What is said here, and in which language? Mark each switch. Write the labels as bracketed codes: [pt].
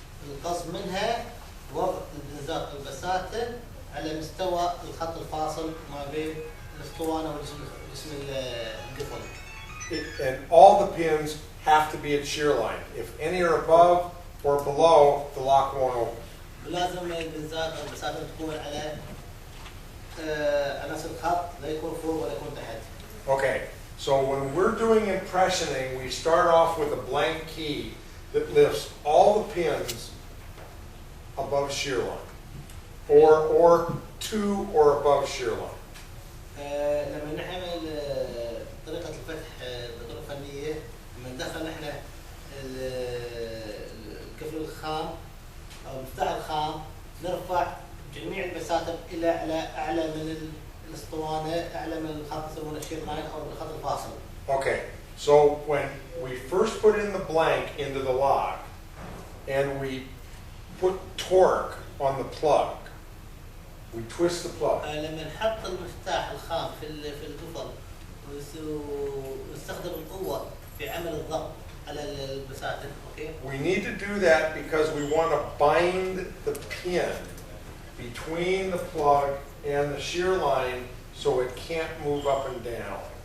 [ar] القصد منها وضع البنزات البساتة على مستوى الخط الفاصل ما بين الاسطوانة وجسم القفل. [en] And all the pins have to be at shear line. If any are above or below, the lock won't open. [ar] لازم البنزات او البساتة تكون على نفس الخط لا يكون فوق ولا يكون تحت. [en] Okay, so when we're doing impressioning, we start off with a blank key that lifts all the pins above shear line, or to or above shear line. [ar] لما نعمل طريقة الفتح بطريقة فنية لما ندخل احنا القفل الخام او المفتاح الخام نرفع جميع البساتم الى اعلى من الاسطوانة اعلى من الخط يسمونه الشير لاين او الخط الفاصل. [en] Okay, so when we first put in the blank into the lock and we put torque on the plug, we twist the plug. [ar] لما نحط المفتاح الخام في القفل ونستخدم القوة في عمل الضغط على البساتم. [en] Okay. We need to do that because we want to bind the pin between the plug and the shear line so it can't move up and down.